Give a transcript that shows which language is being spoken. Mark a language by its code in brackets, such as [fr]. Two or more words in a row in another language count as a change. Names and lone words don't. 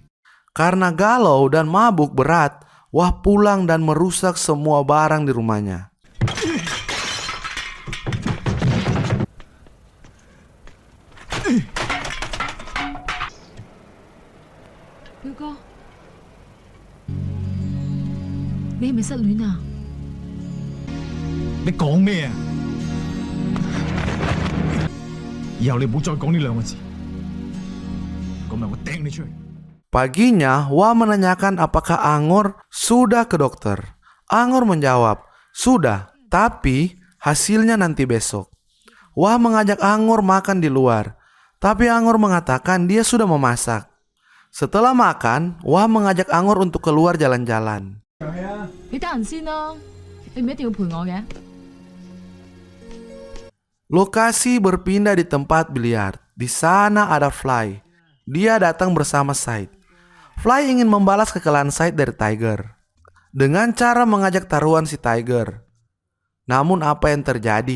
[id] Karena galau dan mabuk berat, Wah pulang dan merusak semua barang di rumahnya. Hugo, [yue] 你係咪失戀啊？你講咩啊？以後你唔好再講呢兩個字，咁咪我掟你出去。 [id] Paginya, Wah menanyakan apakah Angor sudah ke dokter. Angor menjawab, sudah, tapi hasilnya nanti besok. Wah mengajak Angor makan di luar, tapi Angor mengatakan dia sudah memasak. Setelah makan, Wah mengajak Angor untuk keluar jalan-jalan. [yue] 你得閒先啦，你唔一定要陪我嘅。 [id] Lokasi berpindah di tempat biliar. Di sana ada Fly. Dia datang bersama Said. Fly ingin membalas kekalahan Said dari Tiger dengan cara mengajak taruhan si Tiger. Namun apa yang terjadi?